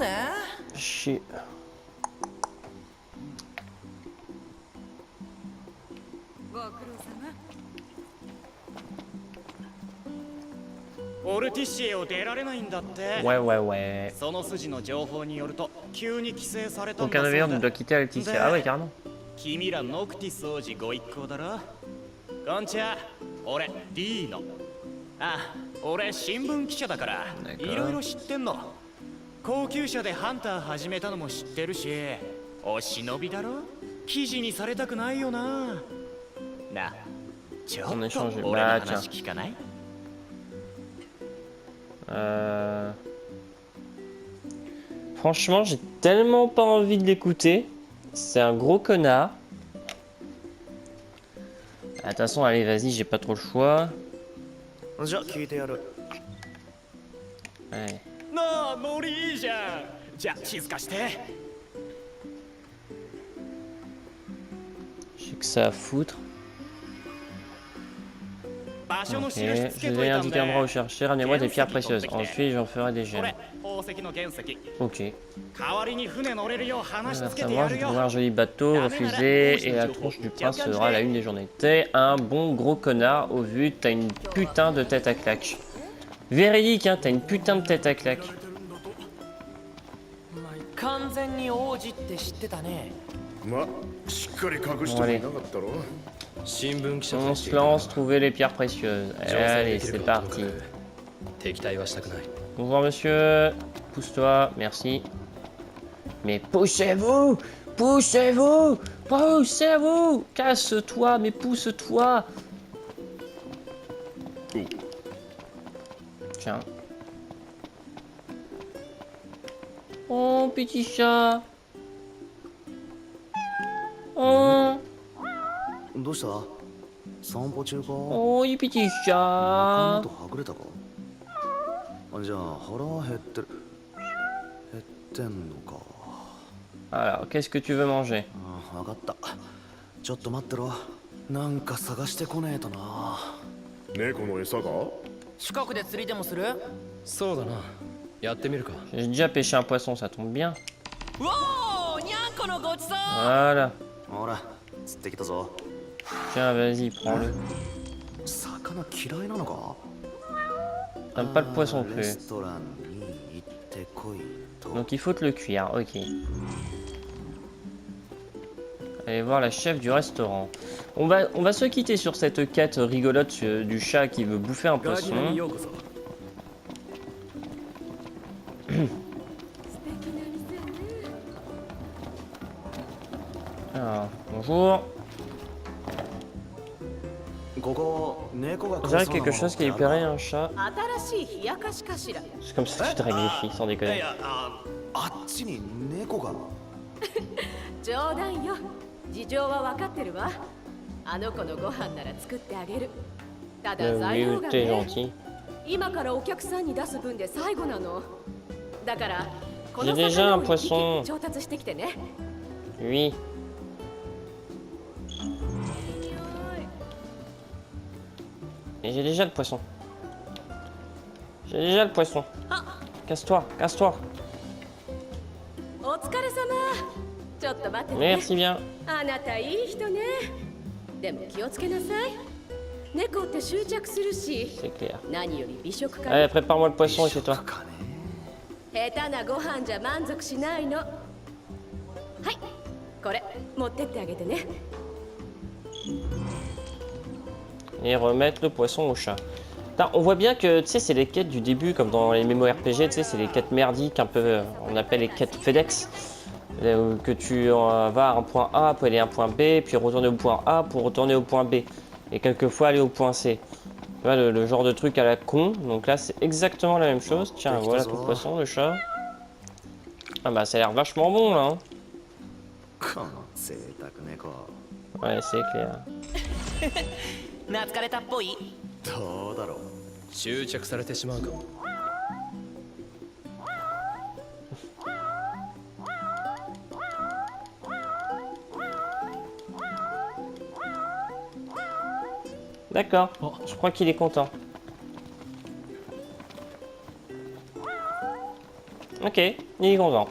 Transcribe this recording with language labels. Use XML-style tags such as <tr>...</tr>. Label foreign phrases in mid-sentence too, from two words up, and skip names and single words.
<fr>Chier. Ouais, ouais, ouais. Donc un navire doit quitter Altissia. Ah ouais, carrément.</fr> <ja>君らノクティス王子ご一行だろ。こんちは、俺リーノ。あ、俺新聞記者だからいろいろ知ってんの。高級車でハンター始めたのも知ってるし、お忍びだろ。記事にされたくないよな。な、ちょっと俺の話聞かない？</ja> <fr>Franchement, j'ai tellement pas envie de l'écouter. C'est un gros connard. De toute façon, allez, vas-y, j'ai pas trop le choix. Ouais.</fr> <ja>なあ、ノリいいじゃん。じゃあ静かして。</ja> <fr>J'ai que ça à foutre.</fr> <ja>バ場所の</ja> <fr>Ok,</fr> <ja>印つ</ja> <fr>je</fr> <ja>けと</ja> <fr>vais</fr> <ja>いたん</ja> <fr>indiquer</fr> <ja>で</ja> <fr>un endroit où chercher. Ramenez-moi des pierres précieuses.</fr> <ja>原石取ってきて。</ja> <fr>Ensuite, j'en ferai des</fr> <ja>こ</ja> <fr>gemmes.</fr> <ja>れ宝石の原石</ja> <fr>Ok.</fr> <ja>代わりに船乗れるよう話つけ</ja> <fr>Grâce</fr> <ja>て</ja> <fr>à</fr> <ja>や</ja> <fr>moi, je</fr> <ja>るよ</ja> <fr>trouverai un joli bateau refusé et la tronche du prince sera la une des journées. T'es un bon gros connard au vu, t'as une putain de tête à claque. Véridique, hein, t'as une putain de tête à claque.</fr> <ja>完全に王子って知ってたね。ましっかり隠してもいなかったろ。新聞記者</ja> <fr>On</fr> <ja>と</ja> <fr>se</fr> <ja>して</ja> <fr>lance trouver les pierres précieuses.</fr> <ja>乗船</ja> <fr>Allez,</fr> <ja>でき</ja> <fr>c'est</fr> <ja>るかともか</ja> <fr>parti.</fr> <ja>く敵対はしたくない。</ja> <fr>Bonjour monsieur, pousse-toi, merci. Mais poussez-vous, poussez-vous, poussez-vous, casse-toi, mais pousse-toi. Tiens. Oh, petit chat. Oh,</fr> <ja>どうした散歩中か</ja> <fr>oh, you petit</fr> <ja>髪</ja> <fr>chat.</fr> <ja>とはぐれたかじゃあ腹減ってる減ってんのか</ja> <fr>Alors, qu'est-ce que tu veux manger?</fr> <ja>分かったちょっと待ってろなんか探してこねえとな猫の餌が近くで釣りでもする？そうだな。やってみるか。</ja> <fr>J'ai déjà pêché un poisson, ça tombe bien.</fr> <ja>うおー、にゃんこのごちそう。</ja> <fr>Voilà.</fr> <ja>ほら釣ってきたぞ</ja> <fr>Tiens, vas-y, prends-le.</fr> <ja>魚嫌いなのか</ja> <fr>T'aimes pas le poisson</fr> <ja>レ</ja> <fr>cru.</fr> <ja>ストランに行ってこいと</ja> <fr>Donc il faut te le cuire, ok. Allez voir la chef du restaurant. On va se quitter sur cette quête rigolote du chat qui veut bouffer un</fr> <ja>ガーディナに</ja> <fr>poisson.</fr> <ja>ようこそ。素敵な店ね。</ja> <fr>Alors, bonjour.</fr> <ja>ここ猫が</ja> <fr>On dirait quelque chose qui lui plairait un chat.</fr> <ja>新しい冷やかしかしら。</ja> <fr>C'est comme ça que tu dragues les filles, sans</fr> <ja>い</ja> <fr>déconner.</fr> <ja>やあっちに猫が冗談よ。事情は分かってるわ。あの子のご飯なら作ってあげる。ただ材</ja> <fr>Oui,</fr> <ja>料が</ja> <fr>t'es</fr> <ja>ね。</ja> <fr>gentil.</fr> <ja>今からお客さんに出す分で最後なの。だからこの</ja> <fr>J'ai déjà</fr> <ja>魚</ja> <fr>un</fr> <ja>を一</ja> <fr>poisson.</fr> <ja>匹調達してきてね。</ja> <fr>Oui. Et j'ai déjà le poisson. J'ai déjà le poisson. Casse-toi, casse-toi.</fr> <ja>お疲れ様。ちょっと待ってね。</ja> <fr>Merci bien.</fr> <ja>あなたいい人ね。でも気をつけなさい。猫って執着するし、</ja> <fr>C'est clair.</fr> <ja>何より美食家。</ja> <fr>Allez, prépare-moi le poisson et c'est toi.</fr> <ja>かね下手なご飯じゃ満足しないの。はい、これ持ってってあげてね。</ja> <fr>Et remettre le poisson au chat. Putain, on voit bien que, tu sais, c'est les quêtes du début, comme dans les MMORPG, tu sais, c'est les quêtes merdiques, un peu, on appelle les quêtes FedEx. Que tu vas à un point A pour aller à un point B, puis retourner au point A pour retourner au point B. Et quelquefois aller au point C. Tu vois, le genre de truc à la con. Donc là, c'est exactement la même chose. Tiens, voilà ton poisson, le chat. Ah bah, ça a l'air vachement bon, là. Hein.</fr> <ja>この贅沢猫</ja> <fr>Ouais, c'est clair.</fr> <ja>懐かれたっぽい？どうだろう執着されてしまうかも。</ja> <fr>D'accord, je crois qu'il est content. Ok, il est content.</fr>